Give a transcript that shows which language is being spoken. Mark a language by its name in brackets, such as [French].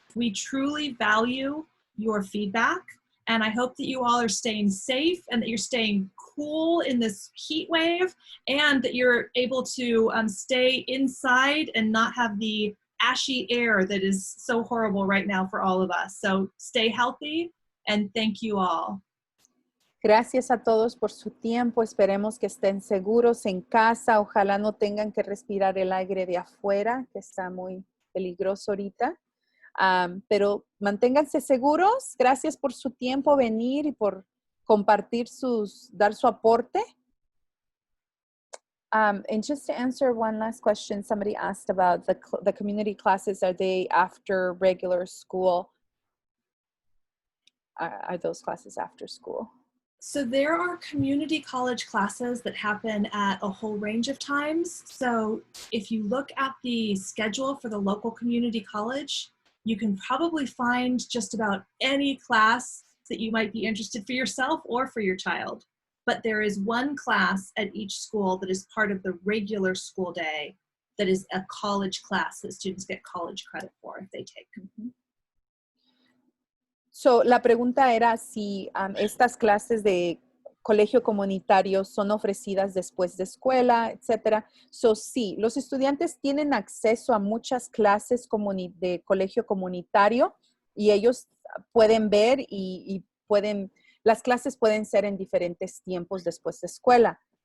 [English] We truly value your feedback, and I hope that you all are staying safe and that you're staying cool in this heat wave, and that you're able to stay inside and not have the ashy air that is so horrible right now for all of us. So stay healthy, and thank you all. [Spanish] Gracias a todos por su tiempo. Esperemos que estén seguros en casa. Ojalá no tengan que respirar el aire de afuera, que está muy peligroso ahorita. Pero manténganse seguros. Gracias por su tiempo, venir y por compartir dar su aporte. [English] And just to answer one last question, somebody asked about the community classes. Are they after regular school? Are those classes after school? So there are community college classes that happen at a whole range of times. So if you look at the schedule for the local community college, you can probably find just about any class that you might be interested for yourself or for your child. But there is one class at each school that is part of the regular school day that is a college class that students get college credit for if they take. Mm-hmm. [Spanish] So, la pregunta era si estas clases de colegio comunitario son ofrecidas después de escuela, etcétera. So, sí, los estudiantes tienen acceso a muchas clases de colegio comunitario y ellos pueden ver y las clases pueden ser en diferentes tiempos después de escuela.